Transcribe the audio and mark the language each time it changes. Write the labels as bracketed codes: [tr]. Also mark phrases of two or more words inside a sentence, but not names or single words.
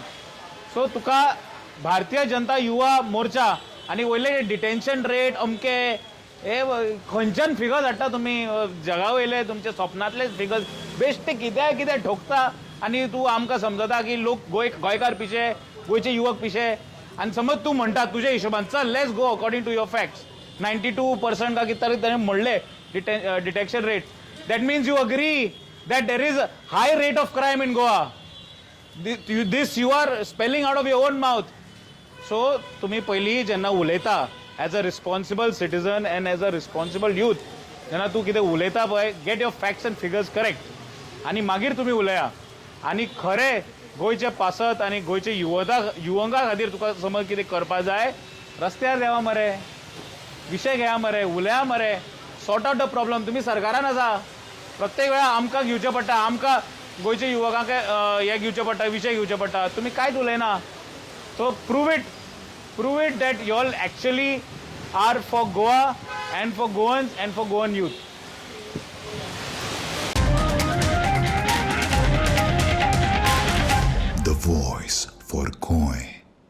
[kok] सो तुका भारतीय जनता युवा मोर्चा आनी वयले [en] detention rate [kok] अमके हे खंयच्यान फिगर्स हाडटा तुमी जगा वयले तुमचे स्वप्नांतले फिगर्स बेश्टे कितें ठोकता आनी तूं आमकां समजता की लोक गोंयकार पिशे गोंयचे युवक पिशे आनी समज तूं म्हणटा तुज्या हिशोबान चल [en] let's go according to your facts 92% [kok] का कितें तरी ताणें म्हणले [en] detection rate that means you agree that there is high rate of crime in Goa. This you are spelling out of your own mouth. सो [kok] तुमी पयलीं जेन्ना उलयता [en] as a responsible citizen and as a responsible youth [kok] जेन्ना तूं कितें उलयता पळय [en] get your facts and figures correct [kok] आनी मागीर तुमी उलया. आनी खरें गोंयचे पासत आनी गोंयचे युवकां खातीर तुका समज कितें करपा जाय रस्त्यार देवा मरे विशय घेया मरे उलया मरे [en] sort out the problem. [kok] तुमी सरकारान आसा प्रत्येक वेळा आमकां घेवचें पडटा आमकां गोंयचे युवकांक हे घेवचें पडटा विशय घेवचे पडटा तुमी कांयच उलयना. [en] So prove it that you all actually are for Goa and for Goans and for Goan youth. The voice for Goy.